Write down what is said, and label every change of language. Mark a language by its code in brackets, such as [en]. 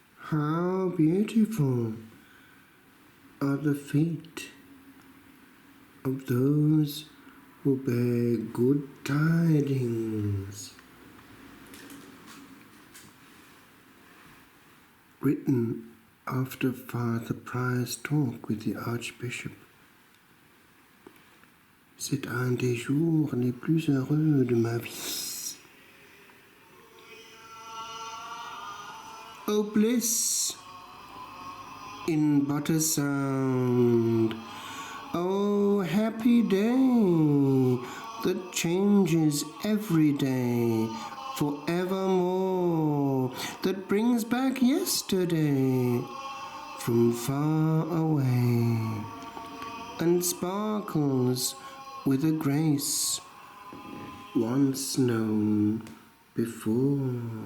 [en] How beautiful are the feet of those who bear good tidings. Written after Father Prior's talk with the Archbishop. [fr] C'est un des jours les plus heureux de ma vie. [en] Oh bliss in but a sound, oh happy day that changes every day forevermore, that brings back yesterday from far away and sparkles with a grace once known before.